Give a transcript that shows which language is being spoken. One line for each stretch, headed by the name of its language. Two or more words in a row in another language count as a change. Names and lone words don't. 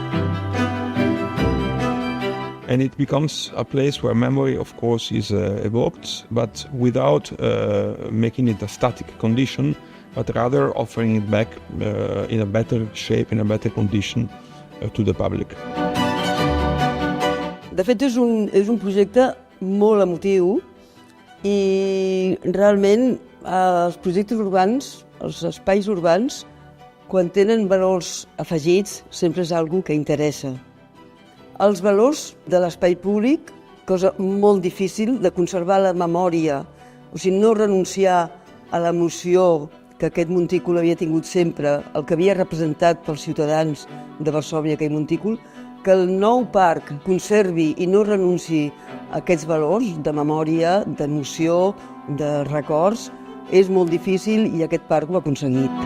English: And it becomes a place where memory, of course, is evoked, but without making it a static condition, but rather offering it back in a better shape, in a better condition to the public.
Catalan: De fet, és un projecte molt emotiu i realment els projectes urbans, els espais urbans, quan tenen valors afegits, sempre és algo que interessa. Els valors de l'espai públic, cosa molt difícil de conservar la memòria, o sigui, no renunciar a l'emoció que aquest montícul havia tingut sempre, el que havia representat pels ciutadans de Varsòvia, aquell montícul, que el nou parc conservi i no renunciï a aquests valors de memòria, d'emoció, de records, és molt difícil i aquest parc ho ha aconseguit.